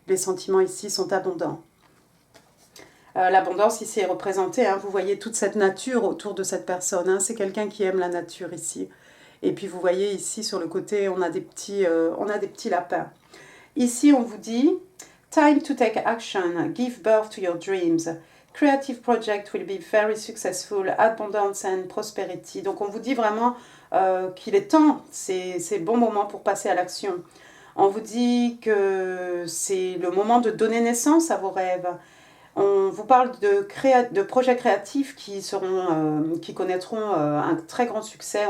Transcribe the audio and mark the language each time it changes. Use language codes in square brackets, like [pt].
[fr] Les sentiments ici sont abondants. L'abondance ici est représentée, hein, vous voyez toute cette nature autour de cette personne, hein, c'est quelqu'un qui aime la nature ici. Et puis vous voyez ici sur le côté, on a des petits lapins. Ici on vous dit, [en] time to take action, give birth to your dreams. Creative project will be very successful, abundance and prosperity. [fr] Donc on vous dit vraiment qu'il est temps, c'est le bon moment pour passer à l'action. On vous dit que c'est le moment de donner naissance à vos rêves. On vous parle de projets créatifs qui connaîtront un très grand succès.